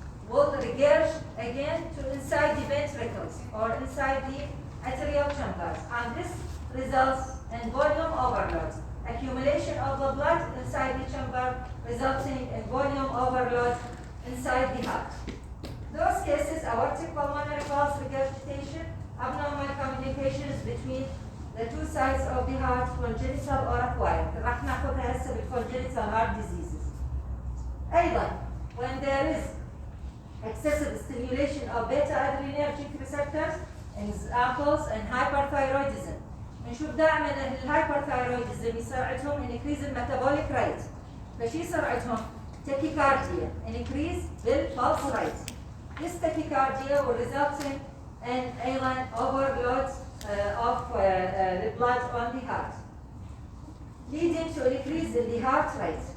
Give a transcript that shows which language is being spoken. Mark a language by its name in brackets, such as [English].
[English] will regurge again to inside the ventricles or inside the arterial chambers, and this results in volume overload, accumulation of the blood inside the chamber, resulting in volume overload inside the heart. Those cases, aortic pulmonary pulse regurgitation, abnormal communications between the two sides of the heart, congenital or acquired. [Arabic] راح ناخذها هسه بالcongenital [English] heart diseases. أيضا, when there is excessive stimulation of beta-adrenergic receptors, examples in hyperthyroidism. [Arabic] نشوف دائما الهايبرثايرويدزم يصير عندهم increase الميتابوليك rate. فشي يصير عندهم tachycardia, increase بالpulse rate. [English] This tachycardia will result in أيضا overload of the blood on the heart, leading to an increase in the heart rate.